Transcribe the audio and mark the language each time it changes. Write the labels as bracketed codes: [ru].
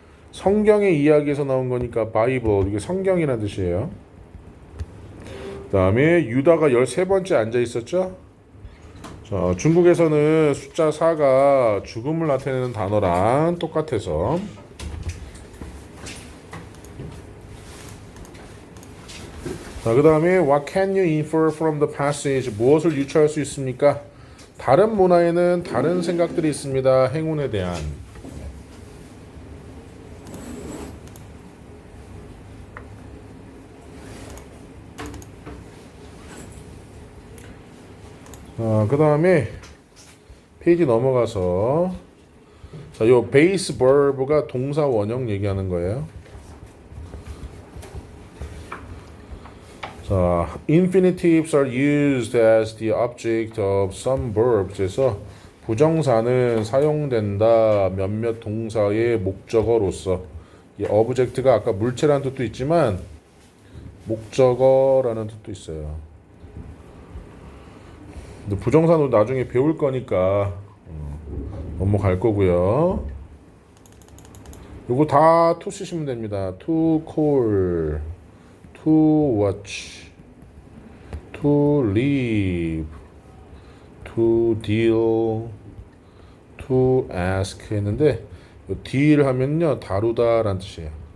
[ko] 성경의 이야기에서 나온 거니까 바이블, 이게 성경이라는 뜻이에요. 그 다음에 유다가 13번째 앉아 있었죠. 자, 중국에서는 숫자 4가 죽음을 나타내는 단어랑 똑같아서. [en] 자, 그 다음에 what can you infer from the passage? [ko] 무엇을 유추할 수 있습니까? 다른 문화에는 다른 생각들이 있습니다. 행운에 대한. 그 다음에 페이지 넘어가서 자, 요 베이스 버브가 동사 원형 얘기하는 거예요. [en] 자, infinitives are used as the object of some verbs [ko] 에서 부정사는 사용된다 몇몇 동사의 목적어로서. 이 object가 아까 물체라는 뜻도 있지만 목적어라는 뜻도 있어요. 근데 부정사는 나중에 배울 거니까 넘어갈 거고요. 요거 다 to 쓰시면 됩니다. [en] to call, to watch, to leave, to deal, to ask [ko] 했는데 [en] deal [ko] 하면요 다루다 라는 뜻이에요.